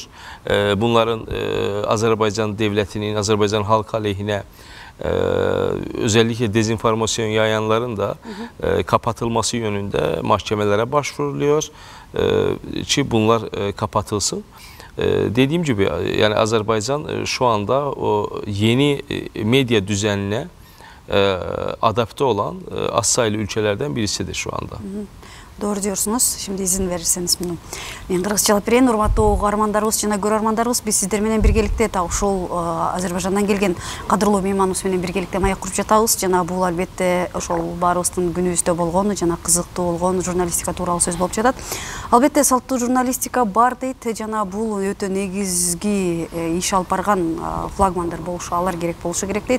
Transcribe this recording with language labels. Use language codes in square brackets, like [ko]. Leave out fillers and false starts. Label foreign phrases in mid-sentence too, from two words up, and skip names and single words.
[tr] Bunların Azerbaycan devletinin, Azerbaycan halkı aleyhine özellikle dezinformasyon yayanların da kapatılması yönünde mahkemelere başvuruluyor ki bunlar kapatılsın. Dediğim gibi yani Azerbaycan şu anda o yeni medya düzenine adapte olan az sayılı ülkelerden birisidir şu anda. Doğru diyorsunuz. Şimdi izin verirseniz bunu. [ky] Men кыргызчалап берейин. Урматтуу угармандарыбыз жана көрөрмандарыбыз, биз сиздер менен биргеликте ушул Азербайжандан келген кадырлуу мейманыбыз менен биргеликте маек куруп жатабыз. Жана бул албетте ошол баарыбыздын күнүбүздө болгон жана кызыктуу болгон журналистика тууралуу сөз болуп жатат. Албетте салттуу журналистика бар дейт жана бул өтө негизги иш алып барган флагмандар болушу, алар керек болушу керек дейт.